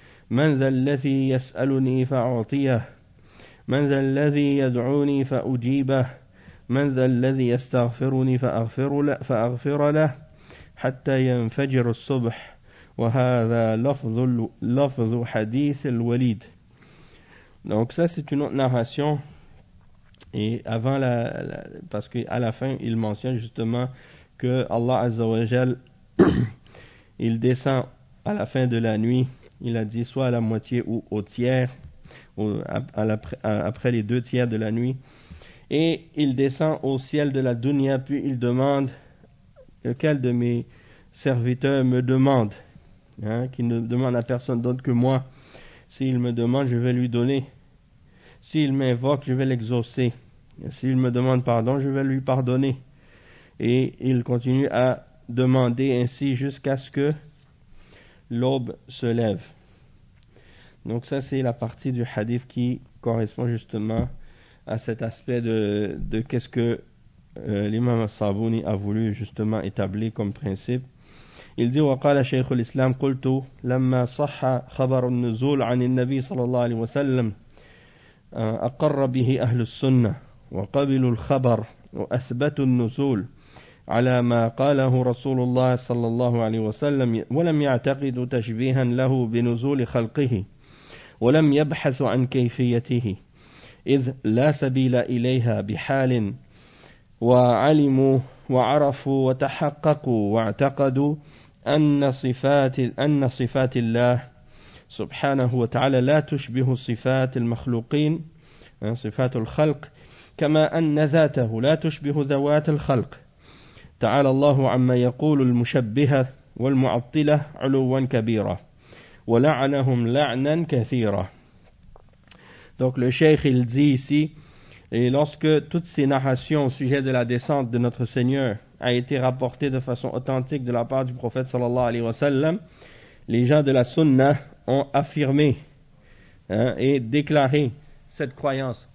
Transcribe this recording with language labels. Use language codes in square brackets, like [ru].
[ar] من ذا الذي يسألني فأعطيه من ذا الذي يدعوني فأجيبه من ذا الذي يستغفرني فأغفر له حتى ينفجر الصبح وهذا لفظ حديث الوليد. [fr] Donc ça c'est une autre narration, et avant la parce que à la fin il mentionne justement que Allah Azza wa Jal il descend à la fin de la nuit, il a dit soit à la moitié ou au tiers ou après les deux tiers de la nuit. Et il descend au ciel de la dunya, puis il demande lequel de mes serviteurs me demande, hein, qui ne demande à personne d'autre que moi. S'il me demande, je vais lui donner. S'il m'invoque, je vais l'exaucer. Et s'il me demande pardon, je vais lui pardonner. Et il continue à demander ainsi jusqu'à ce que l'aube se lève. Donc ça, c'est la partie du hadith qui correspond justement à cet aspect de qu'est-ce que l'imam Sabouni a voulu justement établir comme principe. Il dit, [ar] وقال شيخ الإسلام قلت لما صح خبر النزول عن النبي صلى الله عليه وسلم أقر به أهل السنة وقبل الخبر وأثبت النزول على ما قاله رسول الله صلى الله عليه وسلم ولم يعتقد تشبيها له بنزول خلقه ولم يبحث عن كيفيته إذ لا سبيل إليها بحال وعلموا وعرفوا وتحققوا واعتقدوا أن صفات الله سبحانه وتعالى لا تشبه صفات المخلوقين صفات الخلق كما أن ذاته لا تشبه ذوات الخلق تعالى الله عما يقول المشبهة والمعطلة علوا كبيرا ولعنهم لعنا كثيرا. [fr] Donc le cheikh il dit ici, et lorsque toutes ces narrations au sujet de la descente de notre Seigneur a été rapportée de façon authentique de la part du prophète [ar] sallallahu alayhi wa sallam, [fr] les gens de la sunna ont affirmé et déclaré cette croyance.